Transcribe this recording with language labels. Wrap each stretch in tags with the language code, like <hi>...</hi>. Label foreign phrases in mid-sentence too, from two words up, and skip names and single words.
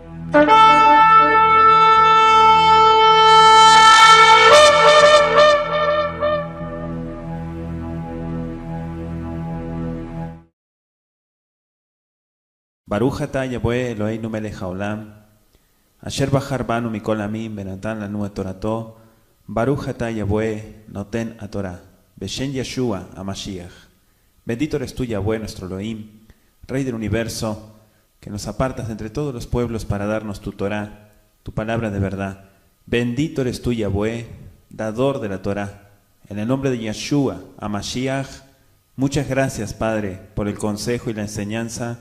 <he>ברוך אתה יהוה אלוהינו מלך העולם, אשר בחר בנו מכל העמים ונתן לנו את תורתו, ברוך אתה יהוה נותן התורה, בשם ישוע המשיח.</he> <es>Bendito eres tú, Yahweh, nuestro Elohim, Rey del universo, que nos apartas de entre todos los pueblos para darnos tu Torah, tu palabra de verdad. Bendito eres tú, Yahweh, dador de la Torah. En el nombre de Yeshua HaMashiach, muchas gracias, Padre, por el consejo y la enseñanza.</es>